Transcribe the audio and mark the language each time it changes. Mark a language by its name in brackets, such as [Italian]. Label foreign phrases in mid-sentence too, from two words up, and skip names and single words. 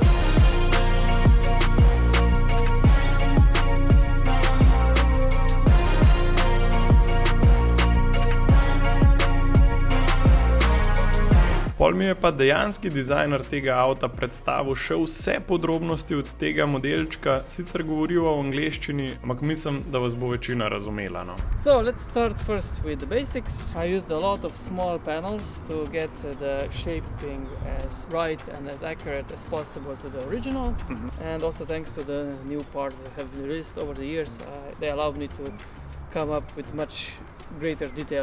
[Slovenian] Pol mi je pa dejanski dizajner tega avta predstavil še vse podrobnosti od tega modelčka. Sicer govorijo v angleščini, ampak mislim, da vas bo večina razumela, no. [English] So let's start first with the basics. I used a lot of small panels to get the shaping as right and as accurate as possible to the original. And also thanks to the new parts that have been released over the years, they allowed me to come up with much greater details.